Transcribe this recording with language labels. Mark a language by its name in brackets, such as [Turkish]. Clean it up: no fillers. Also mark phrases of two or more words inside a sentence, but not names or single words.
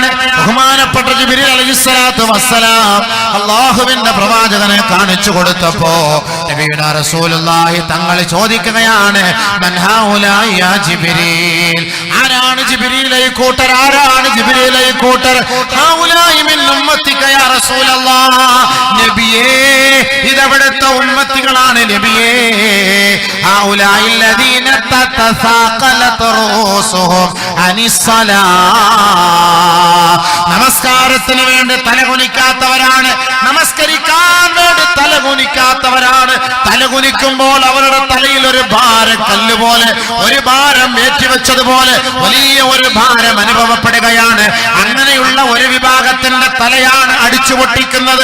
[Malayalam] ബഹുമാനപ്പെട്ട ജിബ്രീൽ [Arabic] عليه الصلاة والسلام [Malayalam] അല്ലാഹുവിന്റെ പ്രവാചകനെ കാണിച്ചു കൊടുത്തപ്പോ [Arabic] نبينا رسول الله [Malayalam] തങ്ങൾ ചോദിക്കുകയാണ്, [Arabic] من هؤلاء يا جبريل? [Malayalam] ആരാണ് ജിബ്രീലേ കൂട്ടർ? ആരാണ് ജിബ്രീലേ കൂട്ടർ? [Arabic] هؤلاء من أمتك يا رسول الله. [Malayalam] നബിയേ, ഇതവിടുത്തെ ഉമ്മത്തികളാണ് നബിയേ. [Arabic] ഹൗലായി الذين تتثاقلت رؤوسهم عن الصلاة. [Malayalam] നമസ്കാരത്തിന് വേണ്ടി തലകുനിക്കാത്തവരാണ്, നമസ്കരിക്കാൻ വേണ്ടി തലകുനിക്കാത്തവരാണ്. തലകുനിക്കുമ്പോൾ അവരുടെ തലയിൽ ഒരു ഭാരം, കല്ലുപോലെ ഒരു ഭാരം ഏറ്റിവെച്ചതുപോലെ വലിയ ഒരു ഭാരം അനുഭവപ്പെടുകയാണ്. അങ്ങനെയുള്ള ഒരു വിഭാഗത്തിന്റെ തലയാണ് അടിച്ചു പൊട്ടിക്കുന്നത്.